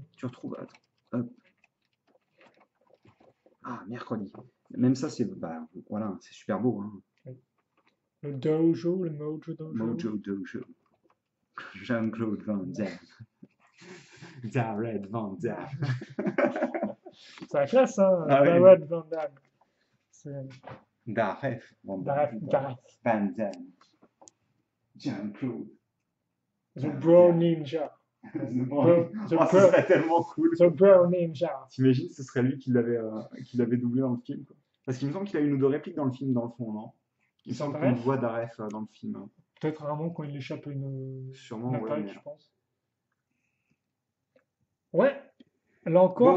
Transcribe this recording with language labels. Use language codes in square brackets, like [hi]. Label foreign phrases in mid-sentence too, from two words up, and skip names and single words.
[fr] Tu retrouves. Attends, hop. Ah, mercredi. Même ça, c'est bah, voilà, c'est super beau, hein. Oui. Le dojo, le mojo dojo. Mojo Dojo. Jean-Claude Van Damme. Jared Van Damme. C'est la classe, hein, Ah oui. Jared Van Damme. C'est Daref Van Daref, Damme. Daref. Van Damme. Jean-Claude. [en] The Bro Ninja. The Bro, the, [fr] Oh, ce [en] bro, [fr] serait tellement cool. [en] the Bro Ninja. [fr] T'imagines, ce serait lui qui l'avait doublé dans le film, quoi. Parce qu'il me semble qu'il a une ou deux répliques dans le film, dans le fond, non? Il me Sans semble qu'on Daref. voit Daref dans le film, hein. Peut-être à un moment quand il échappe à une Sûrement, ouais, attaque, mais... je pense. Ouais, là encore,